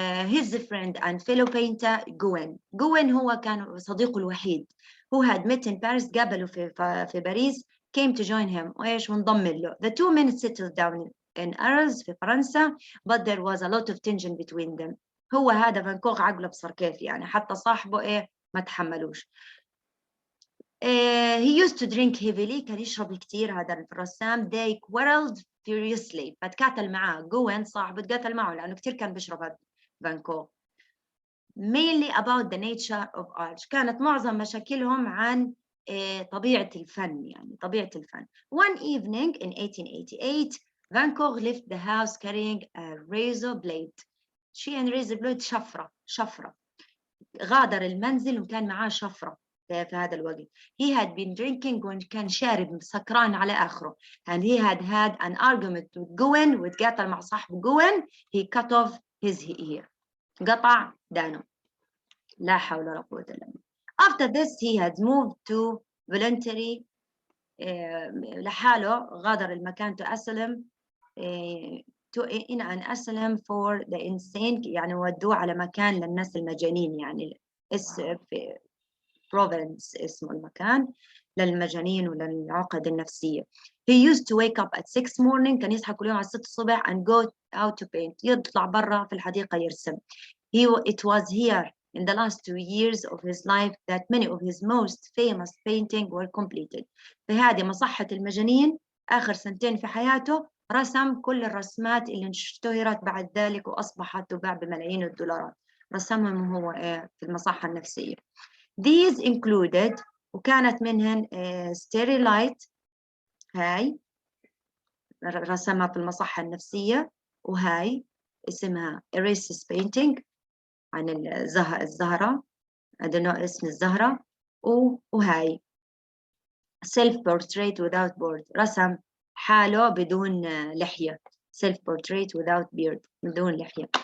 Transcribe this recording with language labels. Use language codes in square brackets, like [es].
[en] His friend and fellow painter Gouin [ar] هو كان صديقه الوحيد [en] who had met in Paris. [ar] قابله في باريس [en] came to join him [ar] وإيش وانضم له. [en] The two men settled down in Arles [ar] في فرنسا [en] but there was a lot of tension between them. [ar] هو هذا فان كوغ عقله بصر كيف يعني حتى صاحبه إيه ما تحملوش. [en] He used to drink heavily. [ar] كان يشرب كتير هذا الرسام. [en] They quarreled furiously. [ar] فتقاتل معاه جوين صاحبه تقاتل معه لأنه كتير كان بيشرب هذا فان كوغ. [en] Mainly about the nature of art. [ar] كانت معظم مشاكلهم عن طبيعة الفن يعني طبيعة الفن. [en] One evening in 1888 Van Gogh left the house carrying a razor blade. [ar] شيء razor blade شفرة. غادر المنزل وكان معاه شفرة في هذا الوقت. [en] He had been drinking [ar] وكان شارب سكران على آخره. [en] And he had an argument with Gouin [ar] وتقاتل مع صاحبه [en] Gouin. He cut off his ear. [ar] قطع دانه. لا حول ولا قوة إلا بالله. [en] After this he had moved to voluntary [ar] لحاله غادر المكان [en] to asylum in an asylum for the insane [ar] يعني ودوه على مكان للناس المجانين يعني في Provence اسمه المكان للمجانين وللعقد النفسية. [en] He used to wake up at 6 morning. [ar] كان يصحى كل يوم على 6 الصبح [en] and go out to paint. [ar] يطلع برا في الحديقة يرسم. [en] It was here in the last 2 years of his life that many of his most famous paintings were completed. [ar] في هذه مصحة المجانين آخر 2 في حياته رسم كل الرسمات اللي اشتهرت بعد ذلك وأصبحت تباع بملايين الدولارات. رسمهم هو في المصحة النفسية. [en] These included [ar] وكانت منهن Starlight هاي رسمها في المصحة النفسية وهاي اسمها Erases Painting عن الزهرة هذا نوع اسم الزهرة وهاي Self Portrait Without Beard رسم حاله بدون لحية Self Portrait Without Beard بدون لحية.